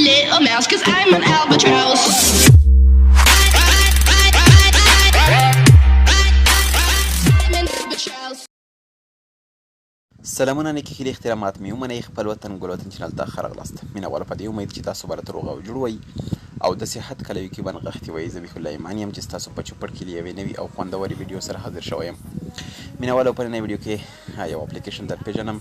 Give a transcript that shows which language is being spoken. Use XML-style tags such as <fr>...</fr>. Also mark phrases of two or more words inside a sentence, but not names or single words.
<en>a mouse, 'cause I'm an albatross. I'm an albatross.</en> <ps>سلامونه نیکی خیلی احترامات می ومنئ خپل وطن ګل وطن چینل ته راغلاست. مینوالو په دې امید چې تاسو به راته روغ او جوړ وئ او د صحت کلوي کې به نغښتي وئ. زه بیخ الله ایمان یم چې ستاسو په چوپړ کې له یوې نوي او خوندورې ویډیو سره حاضر شوی یم. مینوالو په نننۍ ویډیو کې یو اپلیکشن در پیژنم.</ps>